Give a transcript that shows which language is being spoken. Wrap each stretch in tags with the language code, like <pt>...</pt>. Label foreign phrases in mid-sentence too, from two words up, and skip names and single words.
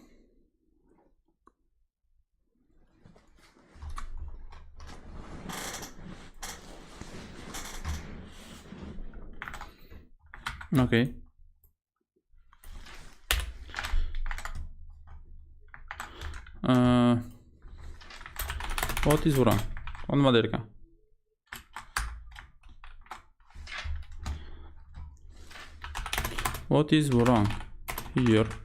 <en>Okay. What is wrong?</en> <uz>Nima der ekan?</uz> <en>What is wrong here?</en>